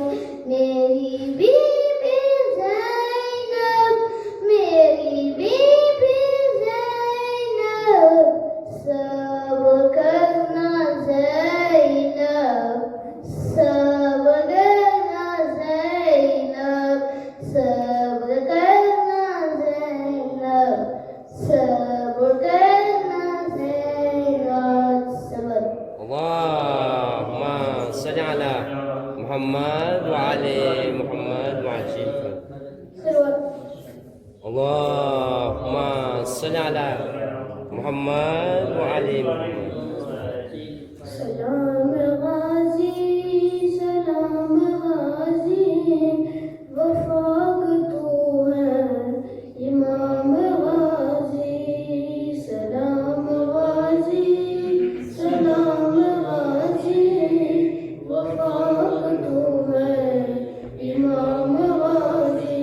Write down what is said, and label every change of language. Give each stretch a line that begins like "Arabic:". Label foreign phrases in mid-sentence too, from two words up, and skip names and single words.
Urdu: میری بی بی زینب، میری بی بی زینب، صبر کرنا زینب، صبر کرنا زینب، صبر کرنا زینب، صبر کرنا زینب, सब्र।
Arabic: اللهم صل على محمد وآل محمد وعجل. اللهم صل على محمد وآل محمد.
Urdu: سلام غازی، سلام غازی، وفاک تو ہے امام غازی. سلام غازی، سلام غازی، وفاک تو ہے امام غازی.